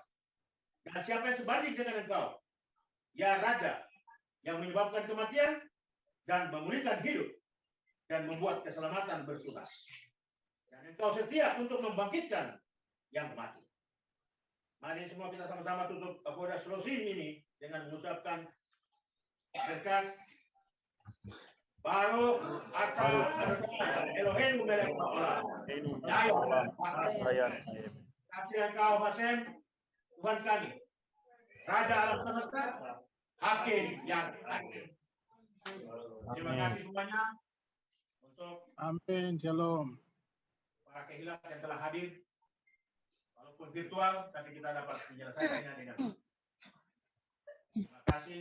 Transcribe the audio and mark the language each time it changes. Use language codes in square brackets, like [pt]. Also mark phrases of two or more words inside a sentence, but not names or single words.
[id] Dan siapa yang sebanding dengan engkau, ya Raja, yang menyebabkan kematian dan memulihkan hidup, dan membuat keselamatan bertugas. Dan engkau setia untuk membangkitkan yang mati. Mari semua kita sama-sama tutup Avoda Shloshim ini dengan mengucapkan berkat [he] ברוך אתה אלוהינו מלך העולם. [id] Kasih engkau Hasem, Tuhan kami, Raja alam semesta, Hakim yang adil. Terima kasih semuanya. Untuk Amin, shalom. para kehilat yang telah hadir, walaupun virtual, tapi kita dapat menyelesaikannya dengan terima kasih.